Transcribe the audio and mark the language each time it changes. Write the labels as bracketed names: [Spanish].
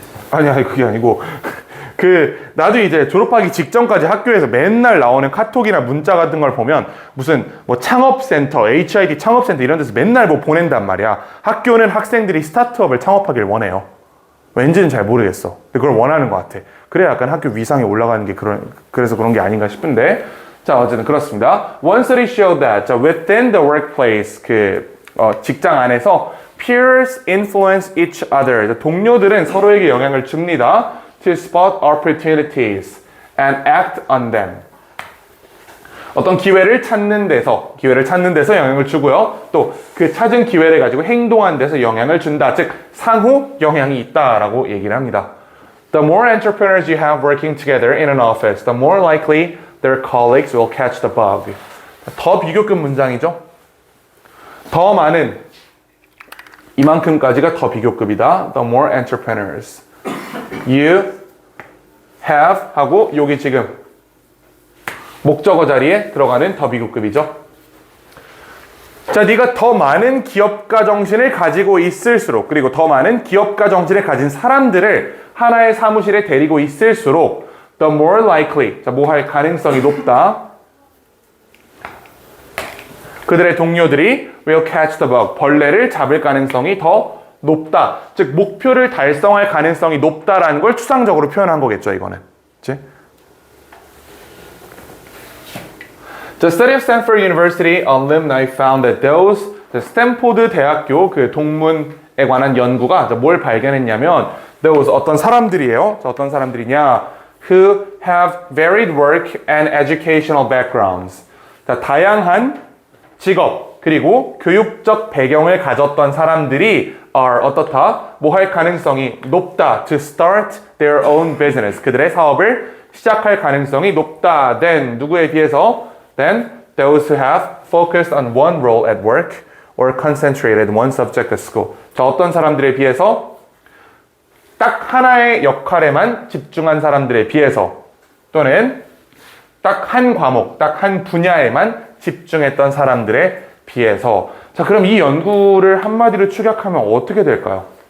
[Korean] 아니 그게 아니고 나도 이제 졸업하기 직전까지 학교에서 맨날 나오는 카톡이나 문자 같은 걸 보면 무슨 뭐 창업센터, HID 창업센터 이런 데서 맨날 뭐 보낸단 말이야. 학교는 학생들이 스타트업을 창업하길 원해요. 왠지는 잘 모르겠어. 근데 그걸 원하는 것 같아. 그래야 약간 학교 위상이 올라가는 게 그래서 그런 게 아닌가 싶은데. 자, 어쨌든 그렇습니다. [English] One study showed that 자, within the workplace [Korean] 직장 안에서 [English] peers influence each other. [Korean] 동료들은 서로에게 영향을 줍니다. [English] To spot opportunities and act on them. [Korean] 어떤 기회를 찾는 데서 영향을 주고요. 또 그 찾은 기회를 가지고 행동한 데서 영향을 준다. 즉 상호 영향이 있다라고 얘기를 합니다. [English] The more entrepreneurs you have working together in an office, the more likely their colleagues will catch the bug. [Korean] 더 비교급 문장이죠. 더 많은 이만큼까지가 더 비교급이다. [English] The more entrepreneurs you have [Korean] 하고 여기 지금 목적어 자리에 들어가는 더 비교급이죠. 자, 네가 더 많은 기업가 정신을 가지고 있을수록 그리고 더 많은 기업가 정신을 가진 사람들을 하나의 사무실에 데리고 있을수록 [English] the more likely, [Korean] 자, 뭐 할 가능성이 높다. 그들의 동료들이 [English] will catch the bug, [Korean] 벌레를 잡을 가능성이 더 높다. 즉 목표를 달성할 가능성이 높다라는 걸 추상적으로 표현한 거겠죠, 이거는. 그치? [English] The study of Stanford University alumni found that those, [Korean] 스탠포드 대학교 그 동문에 관한 연구가 뭘 발견했냐면 those 어떤 사람들이에요. 어떤 사람들이냐? [English] Who have varied work and educational backgrounds. [Korean] 자, 다양한 직업 그리고 교육적 배경을 가졌던 사람들이 are 어떻다? 뭐 할 가능성이 높다. [English] To start their own business. [Korean] 그들의 사업을 시작할 가능성이 높다. Then 누구에 비해서? [English] Then those who have focused on one role at work or concentrated one subject at school. [Korean] 자, 어떤 사람들에 비해서 딱 하나의 역할에만 집중한 사람들에 비해서 또는 딱 한 과목, 딱 한 분야에만 집중했던 사람들에 비해서. 자, 그럼 이 연구를 한마디로 축약하면 어떻게 될까요?